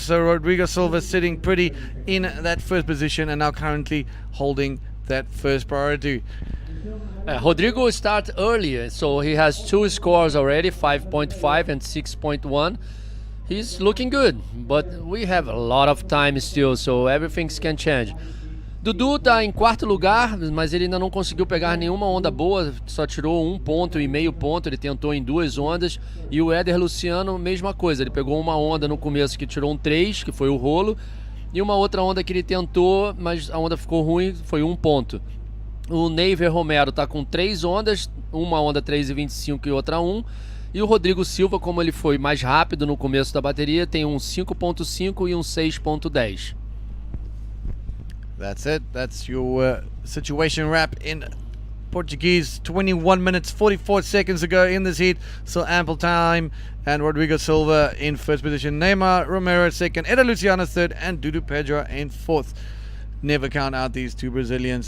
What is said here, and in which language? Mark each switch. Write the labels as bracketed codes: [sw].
[en] So Rodrigo Silva sitting pretty in that first position and now currently holding that first priority. Rodrigo started earlier, so he has 2 scores already, 5.5 and 6.1. He's looking good, but we have a lot of time still, so everything can change. [pt] Dudu tá em quarto lugar, mas ele ainda não conseguiu pegar nenhuma onda boa, só tirou 1 ponto e meio ponto, ele tentou em 2 ondas. E o Éder Luciano, mesma coisa, ele pegou uma onda no começo que tirou um 3, que foi o rolo, e uma outra onda que ele tentou, mas a onda ficou ruim, foi 1 ponto. O Neiver Romero tá com 3 ondas, uma onda 3,25 e outra 1. E o Rodrigo Silva, como ele foi mais rápido no começo da bateria, tem um 5.5 e um 6.10. [en] That's it. That's your situation wrap in Portuguese. 21 minutes, 44 seconds to go in this heat. Still ample time. And Rodrigo Silva in first position. Neymar Romero second. Eda Luciana third. And Dudu Pedro in fourth. Never count out these 2 Brazilians.